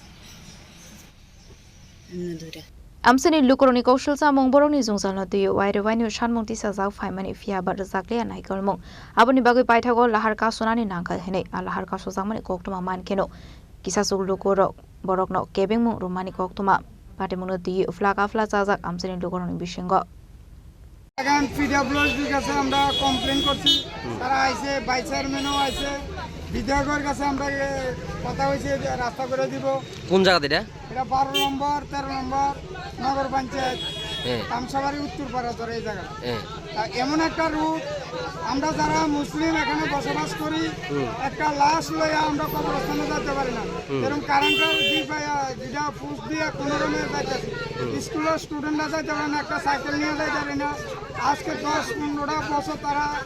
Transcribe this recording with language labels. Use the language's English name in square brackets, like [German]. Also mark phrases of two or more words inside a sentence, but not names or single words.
[Kok Borok] Amsani lukoroni kaushal sa mong borong ni zungzal na tuyo wai rewai ni shanmong ti sa zau faimani fia bar zakle anai kalmong aboni bagai paithago lahar ka sonani nangkal hene a lahar ka sojangmani koktuma man keno kisa sug lukoro borok no kebeng mong rumani koktuma pate mong tuyo flaka fla chajak amsani lukoroni bishengo [Bangla] এখন পিডব্লিউডি কাছে আমরা কমপ্লেইন করছি তারা আইছে ভাইস চেয়ারম্যানও আইছে বিধায়কের কাছে আমরা কথা হইছে রাস্তা করে দিব কোন জায়গা এটা 12 নম্বর 13 নম্বর নগর পঞ্চায়েত আমসাবাড়ি উত্তরপাড়া ধরে এই জায়গা এমন একটা রুট আমরা যারা মুসলিম এখানে বসবাস করি একটা লাশ লইয়া আমরা কবরস্থানে যেতে পারি না এরকম কারেন্টের যেটা ফুস দিয়ে কোনো রকমের যাইতেছি স্কুলের স্টুডেন্টরা যাইতে পারে না একটা সাইকেল নিয়ে যাইতে পারে না আজকে 10-15টা বছর তারা